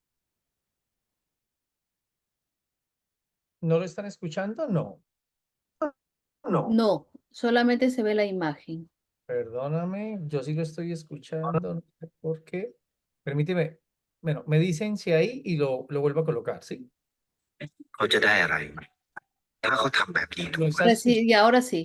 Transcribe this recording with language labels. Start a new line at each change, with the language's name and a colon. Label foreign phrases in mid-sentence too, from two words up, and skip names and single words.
Spanish: ¿No lo están escuchando? No. No. No, solamente se ve la imagen. Perdóname, yo sí lo estoy escuchando, no sé por qué. Permíteme, bueno, me dicen si ahí y lo vuelvo a colocar, ¿sí?
Thai: เขาจะได้อะไรถ้าเขาทำแบบนี้ทุ
Spanish: Lo
Thai: ก
Spanish: está ahora sí, escuchando. y ahora sí.